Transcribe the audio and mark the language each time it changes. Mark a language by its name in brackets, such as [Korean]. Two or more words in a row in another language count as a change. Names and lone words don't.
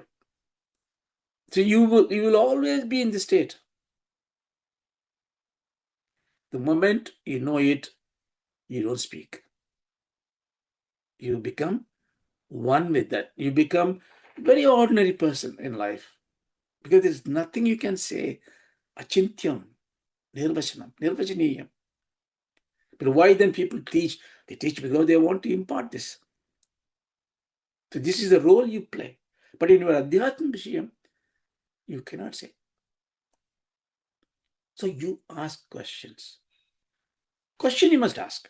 [English] So you will always be in the state. The moment you know it, you don't speak. You become one with that. You become a very ordinary person in life. Because there's nothing you can say. [Sanskrit] अचिन्त्यम्, निर्वचनम्, निर्वचनीयम्. [English] But why then people teach? They teach because they want to impart this. So this is the role you play. But in your [Sanskrit] अध्यात्म विषयम्, [English] you cannot say. So you ask questions. Question you must ask.